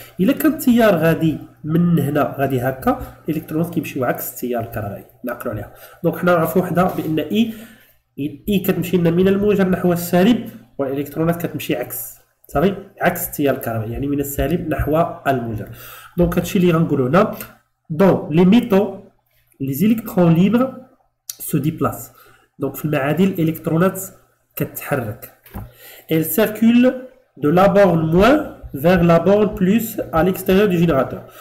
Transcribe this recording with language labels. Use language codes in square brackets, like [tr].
[ar] الا كان التيار غادي من هنا غادي هكا، الالكترونات كيمشيو عكس التيار الكهربائي، نعقلوا عليها. دونك حنا نعرفوا وحده بان اي كتمشي لنا من الموجب نحو السالب، والالكترونات كتمشي عكس، صافي، عكس التيار الكهربائي، يعني من السالب نحو الموجب. دونك هادشي اللي غنقولوا هنا. [fr] دون لي ميتaux les électrons libres se déplacent. [ar] دونك في المعادن الالكترونات كتحرك. [fr] elles circulent de la borne moins vers la borne plus à l'extérieur du générateur.